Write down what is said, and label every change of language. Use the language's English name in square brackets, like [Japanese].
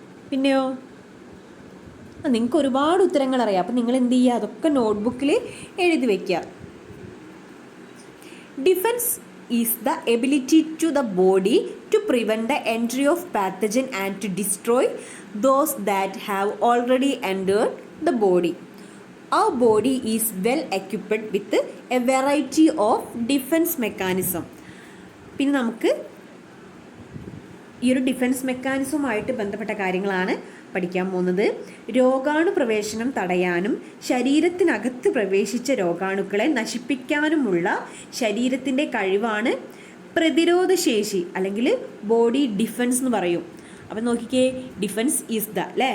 [Malayalam] പിന്നെയോ നിങ്ങൾക്ക് ഒരുപാട് ഉത്തരങ്ങൾ അറിയാം. അപ്പം നിങ്ങൾ എന്ത് ചെയ്യുക? അതൊക്കെ നോട്ട്ബുക്കിൽ എഴുതി വയ്ക്കുക. [English] Defence is the ability to the body to prevent the entry of pathogen and to destroy those that have already entered the body. Our body is well equipped with a variety of defense mechanism. [Malayalam] പിന്നെ നമുക്ക് ഈ ഒരു defence മെക്കാനിസവുമായിട്ട് ബന്ധപ്പെട്ട കാര്യങ്ങളാണ് പഠിക്കാൻ പോകുന്നത്. രോഗാണു പ്രവേശനം തടയാനും ശരീരത്തിനകത്ത് പ്രവേശിച്ച രോഗാണുക്കളെ നശിപ്പിക്കാനുമുള്ള ശരീരത്തിൻ്റെ കഴിവാണ് പ്രതിരോധശേഷി അല്ലെങ്കിൽ ബോഡി ഡിഫൻസ് എന്ന് പറയും. അപ്പം നോക്കിക്കേ, [English] defence is the